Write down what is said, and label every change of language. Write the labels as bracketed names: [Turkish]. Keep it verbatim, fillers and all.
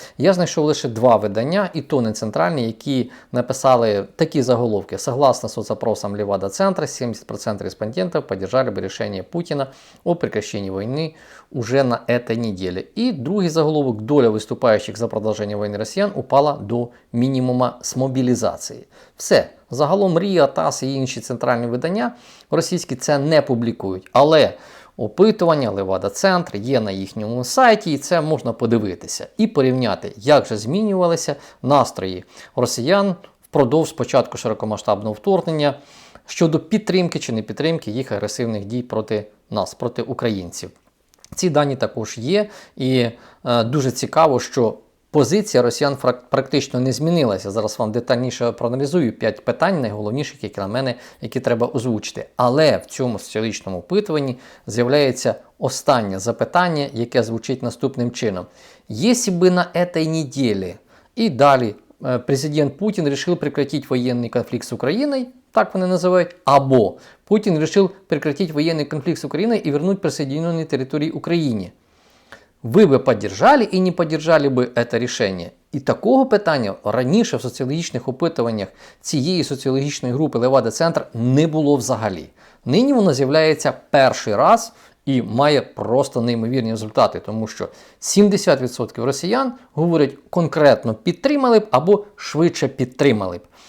[Ukrainian] Я знайшов лише два видання, і то не центральні, які написали такі заголовки. [Russian] «Согласно соцопросам Левада-центра, семьдесят процентов респондентов поддержали бы решение Путина о прекращении войны уже на этой неделе». [Ukrainian] І другий заголовок «Доля виступаючих за продовження війни росіян упала до мінімума з мобілізації». Все. Загалом РІА, ТАСС і інші центральні видання російські це не публікують, але опитування Левада-центр є на їхньому сайті, і це можна подивитися і порівняти, як же змінювалися настрої росіян впродовж початку широкомасштабного вторгнення щодо підтримки чи не підтримки їх агресивних дій проти нас, проти українців. Ці дані також є, і е, дуже цікаво, що позиція росіян практично не змінилася. Зараз вам детальніше проаналізую п'ять питань, найголовніших, які на мене, які треба озвучити. Але в цьому соціологічному опитуванні з'являється останнє запитання, яке звучить наступним чином. [Russian] «Єсі би на этой неділі...» [Ukrainian] І далі президент Путін вирішив прекратити воєнний конфлікт з Україною, так вони називають, або Путін вирішив прекратити воєнний конфлікт з Україною і вернути присоединені території Україні. [Russian] Вы бы поддержали и не поддержали бы это решение? [Ukrainian] І такого питання раніше в соціологічних опитуваннях цієї соціологічної групи Левада-центр не було взагалі. Нині воно з'являється перший раз і має просто неймовірні результати, тому що сімдесят відсотків росіян говорять конкретно підтримали б або швидше підтримали б.